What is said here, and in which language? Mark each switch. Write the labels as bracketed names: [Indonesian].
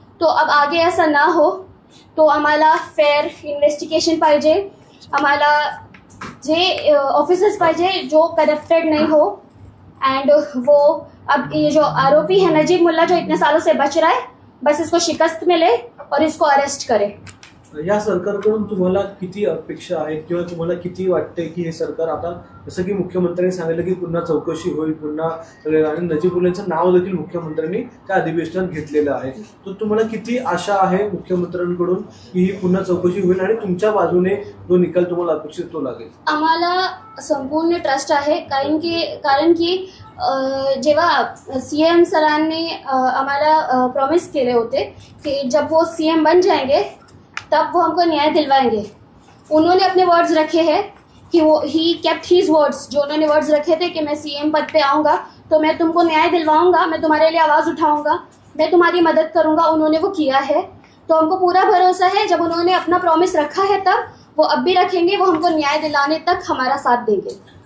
[Hindi] तो अब आगे ऐसा ना हो, [Marathi] तो आम्हाला फेयर इन्वेस्टिगेशन पाहिजे, आम्हाला जे ऑफिसर्स पाहिजे [Hindi] जो करप्टेड नहीं हो। एंड वो अब ये जो आरोपी है नजीब मुल्ला जो इतने सालों से बच रहा है, बस इसको शिकस्त मिले और इसको अरेस्ट करे। [Marathi] या सरकारकडून तुम्हाला किती अपेक्षा आहेत किंवा तुम्हाला किती वाटते की हे सरकार आता जसं की मुख्यमंत्र्यांनी सांगितलं की पुन्हा चौकशी होईल, पुन्हा आणि नजीबुल्लांचं नाव देखील मुख्यमंत्र्यांनी त्या अधिवेशनात घेतलेलं आहे, तर तुम्हाला किती आशा आहे मुख्यमंत्र्यांकडून की ही पुन्हा चौकशी होईल आणि तुमच्या बाजूने जो निकाल तुम्हाला अपेक्षित तो लागेल? आम्हाला संपूर्ण ट्रस्ट आहे, कारण की जेव्हा सीएम सरांनी आम्हाला प्रॉमिस केले होते कि [Hindi] जब वो सीएम बन जाएंगे तब वो हमको न्याय दिलवाएंगे। उन्होंने अपने वर्ड्स रखे हैं कि वो ही [English] Kept his words. [Hindi] जो उन्होंने वर्ड्स रखे थे कि मैं सीएम पद पे आऊँगा तो मैं तुमको न्याय दिलवाऊंगा, मैं तुम्हारे लिए आवाज़ उठाऊंगा, मैं तुम्हारी मदद करूंगा, उन्होंने वो किया है। तो हमको पूरा भरोसा है जब उन्होंने अपना प्रॉमिस रखा है तब वो अब भी रखेंगे, वो हमको न्याय दिलाने तक हमारा साथ देंगे।